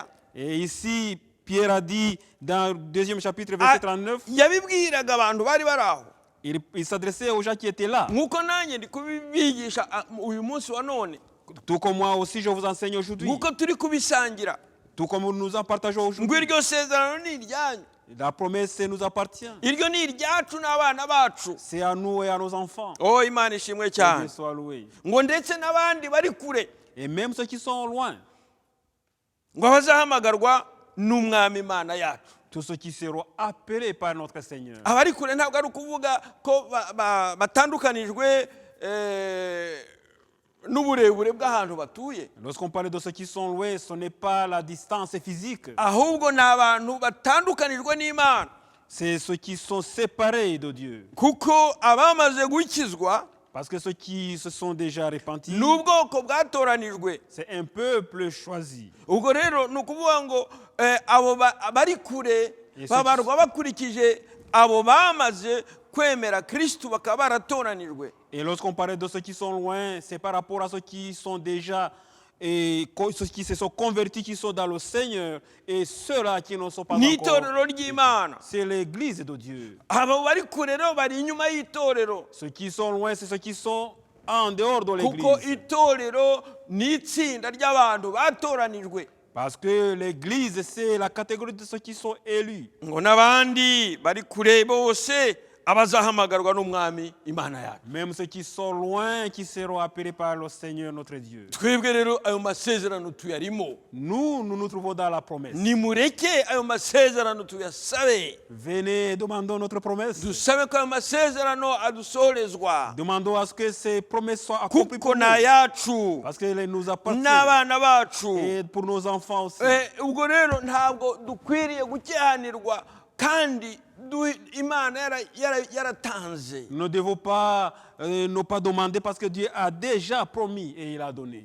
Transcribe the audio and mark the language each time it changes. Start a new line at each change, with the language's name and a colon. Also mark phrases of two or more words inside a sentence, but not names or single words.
French: Et ici, Pierre a dit dans le 2e chapitre, verset 39,
Kinyarwanda: yabibwiraga abantu bari baraho.
French: il s'adressait aux gens qui étaient là.
Kinyarwanda: Nkuko nanjye ndi kubibigisha uyu munsi wa none.
French: Tout comme moi aussi, je vous enseigne aujourd'hui.
Kinyarwanda: Nkuko turi kubisangira.
French: Tout comme nous en partageons
Kinyarwanda: Ngo
French: aujourd'hui.
Kinyarwanda: iryo sezerano ni iryanyu.
French: La promesse nous appartient.
Kinyarwanda: Iryo ni iryacu n'abana bacu.
French: C'est à nous et à nos enfants.
Kinyarwanda: Oh, Imana ishimwe
French: Que
Kinyarwanda: cyane.
French: Dieu soit loué.
Kinyarwanda: Ngo ndetse n'abandi bari kure.
French: Et même ceux qui sont loin,
Kinyarwanda: Ngo bazahamagarwa n'umwami Imana yacu.
French: tous ceux qui seront appelés par notre Seigneur.
Kinyarwanda: Abari kure ntabwo ari ukuvuga ko batandukanijwe n'uburebure bw'ahantu batuye.
French: Lorsqu'on parle de ceux qui sont loin, ce n'est pas la distance physique.
Kinyarwanda: Ahubwo ni abantu batandukanijwe n'Imana.
French: C'est ceux qui sont séparés de Dieu.
Kinyarwanda: Kuko abamaze gukizwa
French: Parce que ceux qui se sont déjà repentis,
Kinyarwanda: n'ubwoko bwatoranijwe.
French: c'est un peuple choisi.
Kinyarwanda: Ubwo rero ni ukuvuga ngo abo bari kure babarwa bakurikije abo bamaze kwemera Kristo bakaba baratoranijwe.
French: Et lorsqu'on parle de ceux qui sont loin, c'est par rapport à ceux qui sont déjà, et ceux qui se sont convertis, qui sont dans le Seigneur, et ceux-là qui ne sont pas encore.
Kinyarwanda: N'itorero ry'Imana.
French: C'est l'église de Dieu.
Kinyarwanda: Abo bari kure rero bari inyuma y'itorero.
French: Ceux qui sont loin, c'est ceux qui sont en dehors de
Kinyarwanda: Kuko
French: l'église.
Kinyarwanda: itorero ni itsinda ry'abantu batoranijwe.
French: Parce que l'église, c'est la catégorie de ceux qui sont élus.
Kinyarwanda: Ngo n'abandi bari kure bose abazahamagarwa n'umwami Imana yacu.
French: Même ceux qui sont loin, qui seront appelés par le Seigneur notre Dieu.
Kinyarwanda: Twebwe rero ayo masezerano tuyarimo.
French: Nous nous trouvons dans la promesse.
Kinyarwanda: Nimureke ayo masezerano tuyasabe.
French: Venez, demandons notre promesse.
Kinyarwanda: Dusabe ko ayo masezerano adusorezwa.
French: Demandons à ce que ces promesses soient accomplies
Kinyarwanda: Kuko
French: pour nous.
Kinyarwanda: na yacu
French: Parce qu'elles nous appartiennent.
Kinyarwanda: n'abana bacu.
French: Et pour nos enfants aussi.
Kinyarwanda: Ubwo rero ntabwo dukwiriye gucyahanirwa kandi Imana yaratanze.
French: Nous ne devons pas ne pas demander parce que Dieu a déjà promis et il a donné.